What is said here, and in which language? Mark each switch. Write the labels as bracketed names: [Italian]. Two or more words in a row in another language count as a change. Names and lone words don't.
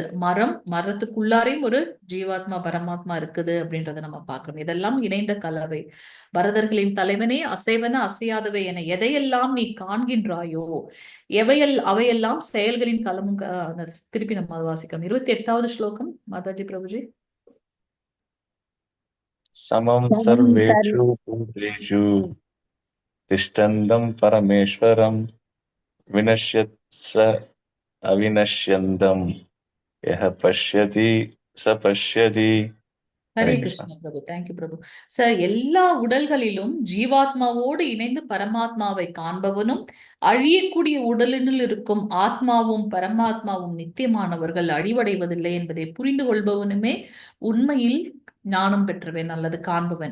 [Tamil] மரத்துக்குள்ளாரையும் ஒரு ஜீவாத்மா பரமாத்மா இருக்குது அப்படின்றத நம்ம பார்க்கிறோம். இதெல்லாம் இணைந்த கலவை. பரதர்களின் தலைவனே, அசைவன அசையாதவை என எதையெல்லாம் நீ காண்கின்றாயோ அவையெல்லாம் செயல்களின் களமும். திருப்பி நம்ம அதை வாசிக்கிறோம். 28வது ஸ்லோகம் மாதாஜி பிரபுஜி. [Sanskrit] समं सर्वेषु भूतेषु तिष्ठन्तं परमेश्वरं विनश्यत् स अविनश्यन्तं यः पश्यति स पश्यति. ஹரே हरे கிருஷ்ண कृष्ण. [Tamil] பிரபு. தேங்க்யூ பிரபு. சார், எல்லா உடல்களிலும் ஜீவாத்மாவோடு இணைந்து பரமாத்மாவை காண்பவனும், அழியக்கூடிய உடலினுள் இருக்கும் ஆத்மாவும் பரமாத்மாவும் நித்தியமானவர்கள், அழிவடைவதில்லை என்பதை புரிந்து கொள்பவனுமே உண்மையில் ஞானம் பெற்றவன் அல்லது காண்பவன்.